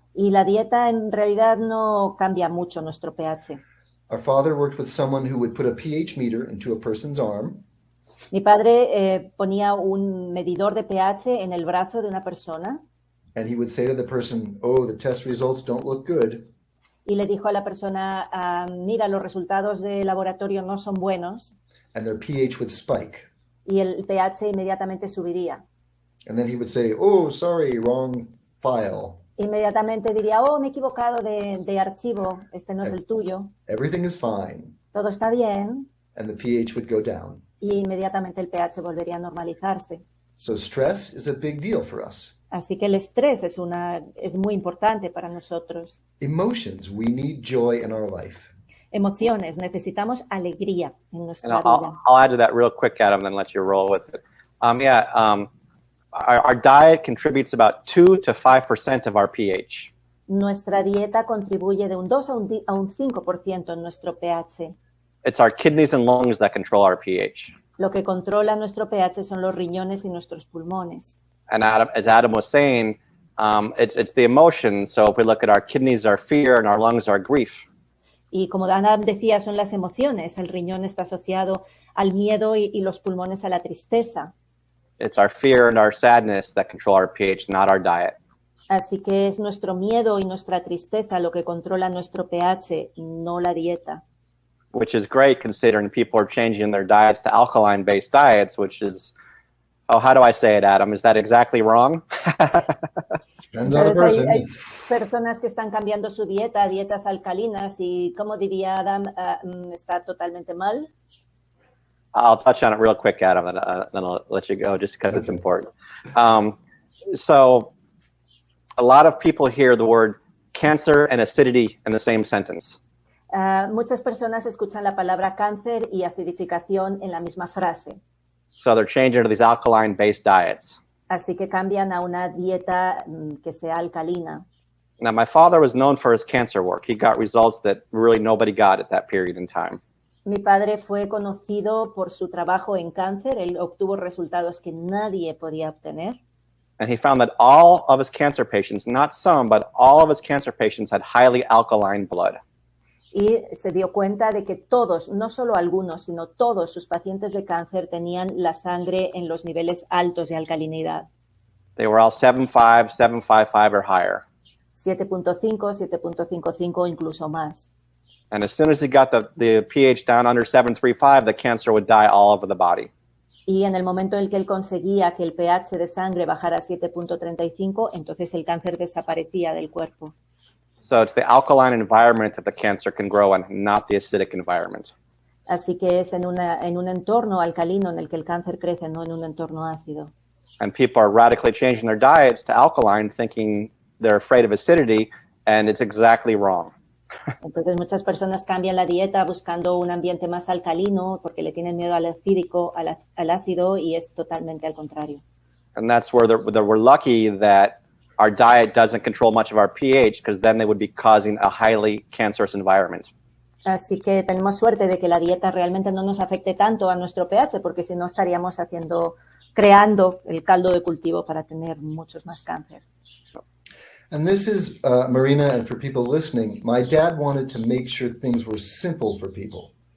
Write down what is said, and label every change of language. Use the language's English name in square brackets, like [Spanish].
[Spanish] Y la dieta en realidad no cambia mucho nuestro pH. [English] Our father worked with someone who would put a pH meter into a person's arm. [Spanish] Mi padre ponía un medidor de pH en el brazo de una persona. [English] And he would say to the person, "Oh, the test results don't look good." [Spanish] Y le dijo a la persona, mira, los resultados de laboratorio no son buenos. [English] And their pH would spike. [Spanish] Y el pH inmediatamente subiría. [English] And then he would say, "Oh, sorry, wrong file." [Spanish] Inmediatamente diría, oh, me he equivocado de archivo, este no es el tuyo. [English] Everything is fine. [Spanish] Todo está bien. [English] And the pH would go down. [Spanish] Y inmediatamente el pH volvería a normalizarse. [English] So stress is a big deal for us. [Spanish] Así que el estrés es muy importante para nosotros. [English] Emotions, we need joy in our life. [Spanish] Emociones, necesitamos alegría en nuestra [English] And [Spanish] vida. [English] I'll add to that real quick, Adam, then let you roll with it. Our diet contributes about 2 to 5% of our pH. [Spanish] Nuestra dieta contribuye de un 2 a un 5% en nuestro pH. [English] It's our kidneys and lungs that control our pH. [Spanish] Lo que controla nuestro pH son los riñones y nuestros pulmones. [English] And as Adam was saying, it's the emotions. So if we look at our kidneys, our fear, and our lungs, our grief. [Spanish] Y como Adam decía, son las emociones. El riñón está asociado al miedo y los pulmones a la tristeza. [English] It's our fear and our sadness that control our pH, not our diet. [Spanish] Así que es nuestro miedo y nuestra tristeza lo que controla nuestro pH, no la dieta. [English] Which is great considering people are changing their diets to alkaline-based diets, which is, oh, how do I say it, Adam? Is that exactly wrong? Depends on the [Spanish] Entonces [English] person. [Spanish] hay personas que están cambiando su dieta a dietas alcalinas y, como diría Adam, está totalmente mal. [English] I'll touch on it real quick, Adam, then I'll let you go just because it's important. So a lot of people hear the word cancer and acidity in the same sentence. [Spanish] Muchas personas escuchan la palabra cáncer y acidificación en la misma frase. [English] So they're changing to these alkaline-based diets. [Spanish] Así que cambian a una dieta que sea alcalina. [English] Now, my father was known for his cancer work. He got results that really nobody got at that period in time. [Spanish] Mi padre fue conocido por su trabajo en cáncer. Él obtuvo resultados que nadie podía obtener. [English] And he found that all of his cancer patients, not some, but all of his cancer patients had highly alkaline blood. [Spanish] Y se dio cuenta de que todos, no solo algunos, sino todos sus pacientes de cáncer tenían la sangre en los niveles altos de alcalinidad. [English] They were all 7.5, 7.55 or higher. [Spanish] 7.5, 7.55 o incluso más. [English] And as soon as he got the pH down under 7.35, the cancer would die all over the body. [Spanish] Y en el momento en el que él conseguía que el pH de sangre bajara a 7.35, entonces el cáncer desaparecía del cuerpo. [English] So it's the alkaline environment that the cancer can grow in, not the acidic environment. [Spanish] Así que es en un entorno alcalino en el que el cáncer crece, no en un entorno ácido. [English] And people are radically changing their diets to alkaline, thinking they're afraid of acidity, and it's exactly wrong. [Spanish] Entonces muchas personas cambian la dieta buscando un ambiente más alcalino porque le tienen miedo al acídico, al ácido, y es totalmente al contrario. [English] And that's where we're lucky that our diet doesn't control much of our pH, because then they would be causing a highly cancerous environment. [Spanish] Así que tenemos suerte de que la dieta realmente no nos afecte tanto a nuestro pH, porque si no estaríamos creando el caldo de cultivo para tener muchos más cáncer. [English] And this is, Marina, and for people listening, my dad wanted to make sure things were simple for people.